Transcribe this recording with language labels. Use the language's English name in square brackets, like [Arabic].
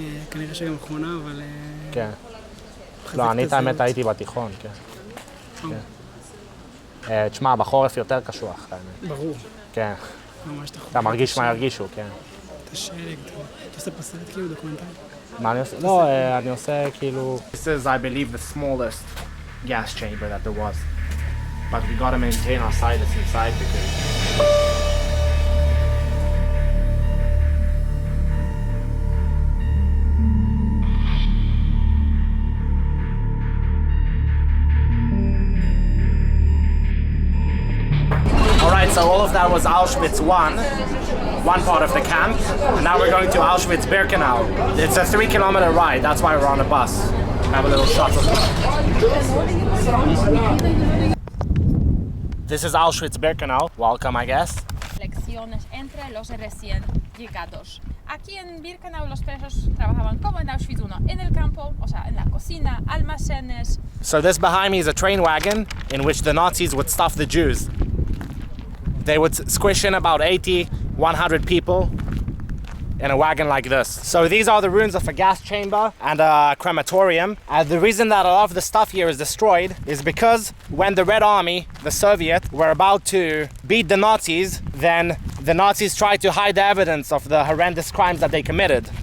[Hebrew] כנראה שגם אחרונה, אבל... כן. לא, אני את האמת הייתי בתיכון, כן. תשמע, בחורף יותר קשוח, האמת. ברור. כן. ממש תחום. אתה מרגיש מה ירגישו, כן. אתה שלג, אתה עושה פה סרט כאילו דוקומנטרי. מה אני עושה? לא, אני עושה כאילו... [English] This is, I believe, the smallest gas chamber that there was. But we gotta maintain our silence inside because... Alright, so all of that was Auschwitz I, one part of the camp, and now we're going to Auschwitz Birkenau. It's a 3-kilometer ride, that's why we're on a bus. Have a little shuttle. This is Auschwitz Birkenau. Welcome, I guess. [Spanish] Lecciones entre los recién llegados. Aquí en Birkenau los presos trabajaban como en Auschwitz I, en el campo, o sea, en la cocina, almacenes. [English] So this behind me is a train wagon in which the Nazis would stuff the Jews. They would squish in about 80, 100 people in a wagon like this. So these are the ruins of a gas chamber and a crematorium. And the reason that a lot of the stuff here is destroyed is because when the Red Army, the Soviet, were about to beat the Nazis, then the Nazis tried to hide the evidence of the horrendous crimes that they committed.